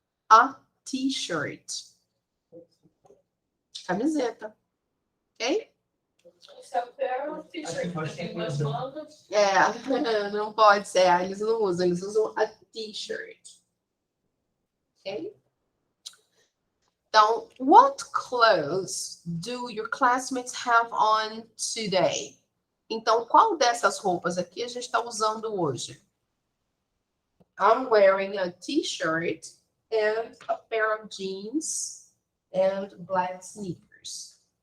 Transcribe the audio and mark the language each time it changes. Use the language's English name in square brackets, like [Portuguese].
[English] A t-shirt. [Portuguese] Camiseta, ok? Esse é o pair of t-shirt, tem 2 mangas. Não pode ser, eles não usam, eles usam a t-shirt. Ok? [English] Então, what clothes do your classmates have on today? [Portuguese] Então, qual dessas roupas aqui a gente está usando hoje? [English] I'm wearing a t-shirt and a pair of jeans and black sneakers.